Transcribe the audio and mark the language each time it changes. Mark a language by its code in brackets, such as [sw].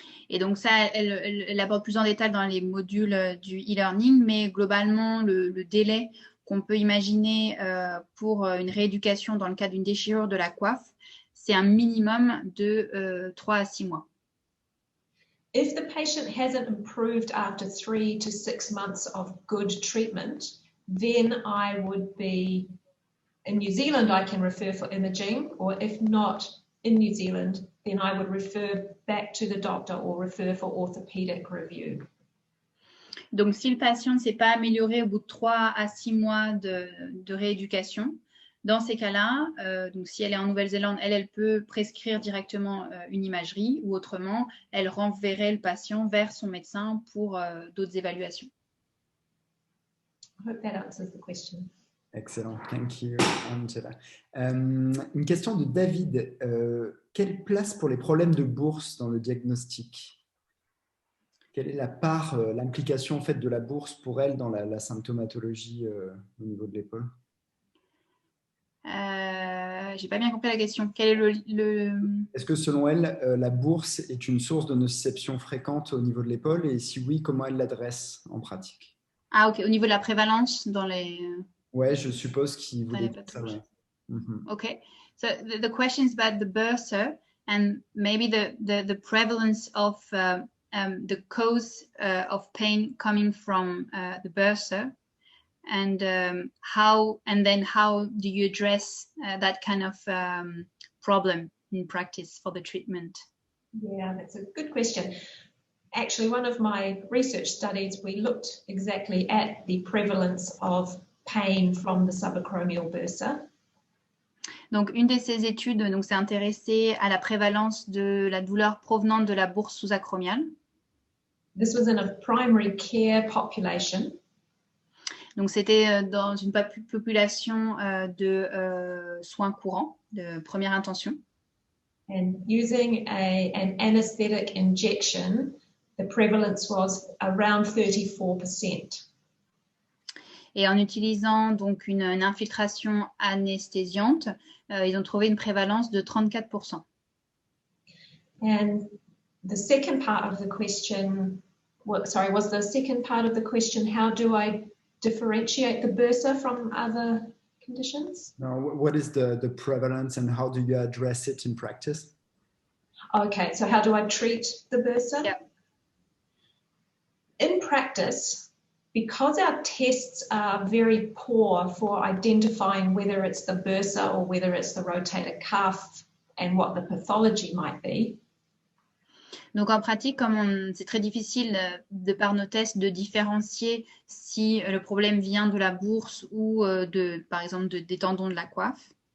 [fr] Et donc ça, elle aborde plus en détail dans les modules du e-learning, mais globalement, le délai qu'on peut imaginer pour une rééducation dans le cas d'une déchirure de la coiffe, c'est un minimum de 3 à 6 mois. [en] If the patient hasn't improved after 3 to 6 months of good treatment, then I would be, in New Zealand, I can refer for imaging, or if not in New Zealand, then I would refer back to the doctor or refer for orthopedic review. [fr] Donc, si le patient ne s'est pas amélioré au bout de 3 à 6 mois de rééducation, dans ces cas-là, donc si elle est en Nouvelle-Zélande, elle peut prescrire directement une imagerie ou autrement, elle renverrait le patient vers son médecin pour d'autres évaluations. [en] I hope that answers the question. Excellent, thank you, Angela. [fr] Une question de David. Quelle place pour les problèmes de bourse dans le diagnostic? Quelle est la part, l'implication en fait, de la bourse pour elle dans la symptomatologie au niveau de l'épaule? J'ai pas bien compris la question. Quel est Est-ce que selon elle, la bourse est une source de nociception fréquente au niveau de l'épaule? Et si oui, comment elle l'adresse en pratique? Ah, ok. Au niveau de la prévalence dans les... Ouais, je suppose qu'il voulait dire ça. Ouais. [en] Okay. So the question is about the bursa and maybe the prevalence of the cause of pain coming from the bursa. And how do you address that kind of problem in practice for the treatment? Yeah, that's a good question. Actually, one of my research studies, we looked exactly at the prevalence of pain from the subacromial bursa. [fr] Donc, une de ces études s'est intéressée à la prévalence de la douleur provenant de la bourse sous-acromiale. [en] This was in a primary care population. [fr] Donc, c'était dans une population de soins courants, de première intention. [en] And using an anesthetic injection, the prevalence was around 34%. [fr] Et en utilisant donc une infiltration anesthésiante, ils ont trouvé une prévalence de 34%. [en] And the second part of the question, was the second part of the question, how do I differentiate the bursa from other conditions? No, what is the prevalence and how do you address it in practice? Okay, so how do I treat the bursa? Yeah. In practice, because our tests are very poor for identifying whether it's the bursa or whether it's the rotator cuff and what the pathology might be. [fr] Donc en pratique, comme c'est très difficile de par nos tests de différencier si le problème vient de la bourse ou par exemple des tendons de la coiffe.